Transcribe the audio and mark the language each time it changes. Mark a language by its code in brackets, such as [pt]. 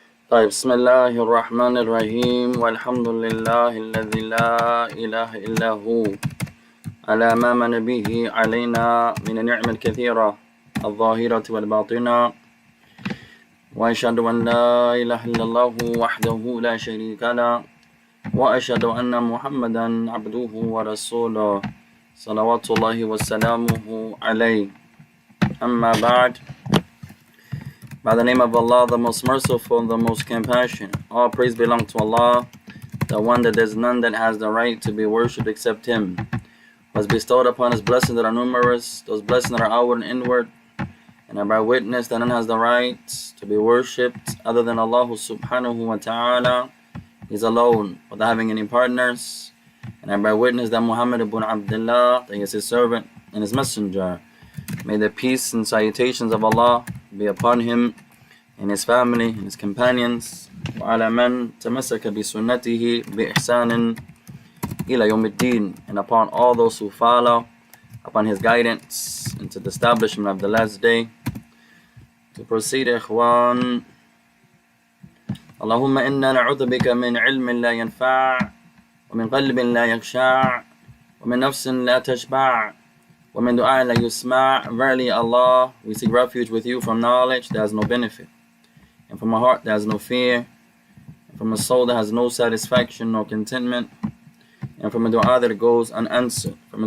[ar] طيب بسم الله الرحمن الرحيم والحمد لله الذي لا إله إلا هو على ما من به علينا من النعم الكثيرة الظاهرة والباطنة وأشهد أن لا إله إلا الله وحده لا شريك له وأشهد أن محمدا عبده ورسوله صلوات الله وسلامه عليه أما بعد. [en] By the name of Allah, the most merciful, the most compassionate. All praise belongs to Allah, the one that there's none that has the right to be worshipped except Him. Was bestowed upon His blessings that are numerous, those blessings that are outward and inward. And I bear witness that none has the right to be worshipped other than Allah subhanahu wa ta'ala. He's alone, without having any partners. And I bear witness that Muhammad ibn Abdullah, that He is His servant and His messenger. May the peace and salutations of Allah be upon him and his family and his companions. [ar] وعلى من تمسك بسنته بإحسان إلى يوم الدين, [en] and upon all those who follow upon his guidance into the establishment of the last day. To proceed, إخوان. [ar] اللهم إنا نعوذ بك من علم لا ينفع ومن قلب لا يخشع ومن نفس لا تشبع وَمِن دُعَاءٍ لَا يُسْمَعْ. [en] Verily, Allah, we seek refuge with you from knowledge that has no benefit, and from a heart that has no fear, and from a soul that has no satisfaction nor contentment, and from a dua that goes unanswered.